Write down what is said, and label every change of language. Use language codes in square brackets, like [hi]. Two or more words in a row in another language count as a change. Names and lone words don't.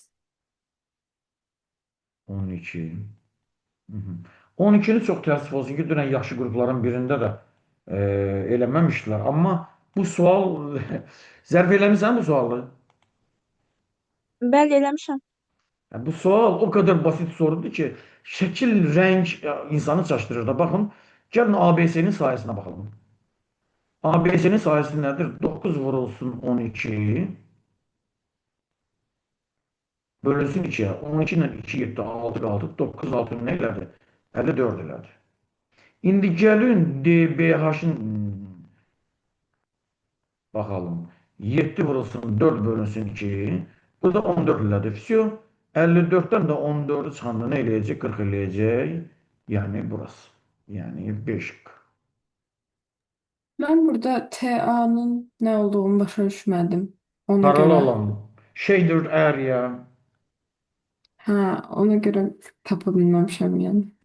[az] 12. Hı hı. 12'ni çok təəssüf olsun ki, dünən yaxşı qrupların birində də eləməmişdilər. Amma bu sual zərf eləmirsən bu sualı? Bəli, eləmişəm. [tr] Yani bu sual o kadar basit sorudur ki, şekil, renk insanı çaştırır da. Bakın, gelin ABS'nin sayısına bakalım. ABS'nin sayısı nedir? 9 vurulsun 12 bölünsün 2'ye. 12 ile 2 gitti, 6 kaldı. 9 6 ne elədi? 54 elədi. [az] İndi gəlin DBH-ın bakalım. 7 vurulsun 4 bölünsün 2. Bu da 14 elədi. Всё. 54'ten de 14'ü çıxanda ne eləyəcək? 40 eləyəcək. [tr] Yani burası. Yani 5. Ben burada TA'nın ne olduğunu başa düşmedim. Ona Paralı göre. olan. [en] Shaded area. [tr] Ha, ona göre tapa bilmemişim yani.